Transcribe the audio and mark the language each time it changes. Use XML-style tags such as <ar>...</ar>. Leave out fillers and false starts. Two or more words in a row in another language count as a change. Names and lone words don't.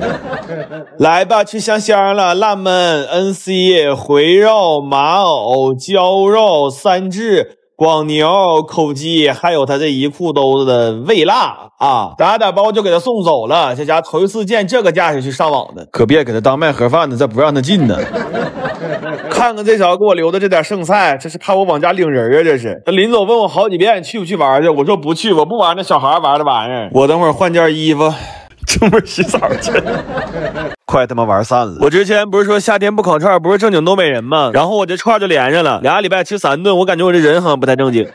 <zh>來吧，吃香香了，辣燜、NC、回肉、馬藕、焦肉、三炙、廣牛、口雞，還有他這一褲兜子的味辣啊！打包就給他送走了。這家頭一次見這個架勢去上網的，可別給他當賣盒飯的，再不讓他進呢。看看這小子給我留的這點剩菜，這是怕我往家領人啊！這是他臨走問我好幾遍去不去玩去，我說不去，我不玩那小孩玩的玩意兒。我等會兒換件衣服，出門洗澡去。快他媽玩散了！我之前不是說夏天不烤串不是正经东北人吗？然后我这串就连上了，2礼拜吃3頓，我感觉我这人好像不太正经。</zh>